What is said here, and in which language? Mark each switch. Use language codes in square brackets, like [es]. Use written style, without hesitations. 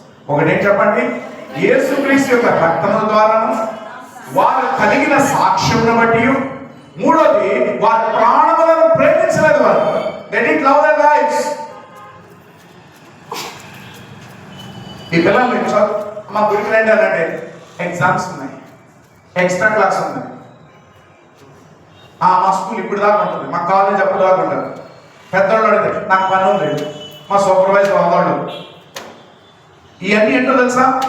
[te] ఒకటి చెప్పండి, యేసుక్రీస్తు యొక్క రక్తము ద్వారా, వారు కలిగిన సాక్ష్యమును బట్టి, మూడోది వారి ప్రాణములను ప్రేమించలేదు. [en] వారు they didn't love their lives. [te] ఈ పిల్లలు మా గుడికి రండి అనంటే ఎగ్జామ్స్ ఉన్నాయి, ఎక్స్ట్రా క్లాస్ ఉంది, మా స్కూల్ ఇప్పుడు దాకా ఉంటుంది, మా కాలేజ్ అప్పుడు దాకా ఉంటుంది. పెద్దవాళ్ళు అడిగితే నాకు పని ఉంది, మా సూపర్వైజర్ వాళ్ళు. ఇవన్నీ ఏంటో తెలుసా?